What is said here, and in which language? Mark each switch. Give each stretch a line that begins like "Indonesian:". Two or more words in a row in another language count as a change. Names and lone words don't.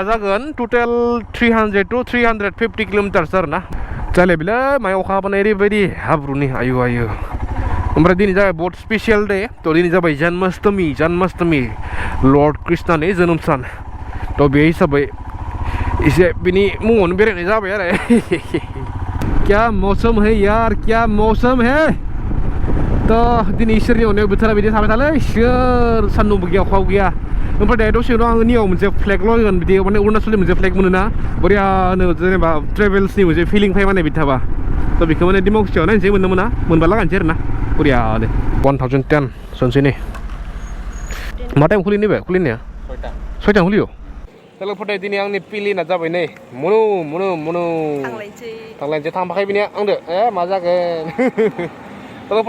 Bodo: जागोन टटेल 300 to 350 किल'मिटार्स आरोना जालायबिलै मायाव अखा हाबानो ओरैबायदि हाब्रुनि आयु ओमफ्राय दिनै जाबाय बहुत
English: special day
Bodo: थ' दिनै जाबाय जन्माष्टमी लर्ड कृष्णनि जोनोम सान थ' बे हिसाबै एसे बिनि मुङावनो बेरायनाय जाबाय आरो
Hindi: क्या मौसम है यार क्या मौसम है
Bodo: तो दिनै इसोरनि अननायाव बोथोरा बिदि थाबाय थालै सोर सान्दुंबो गैया अखाबो गैया ओमफ्राय दायो दसे उनाव आङो नियाव मोनसे फ्लेग लगायगोन बिदि माने अरुणाचलनि मोनसे फ्लेग मोनोना बरियानो जेनेबा ट्रेभेल्सनि मोनसे फिलिं फाय माने बिदि थाबा थ' बेखौ माने दिमाकुसियाव नायनोसै मोननो मोना मोनबा लागायनोसै आरोना बरियानो 1010 सोनसै नै मा टाइम खुलियो नैबे खुलिनाया 6टा खुलियो लोगोफोर दिनै आंनि पिलिना जाबाय नै मनु थांलायनोसै थांफाखाय बिनिया आंदो मा जागोन लोगोफोर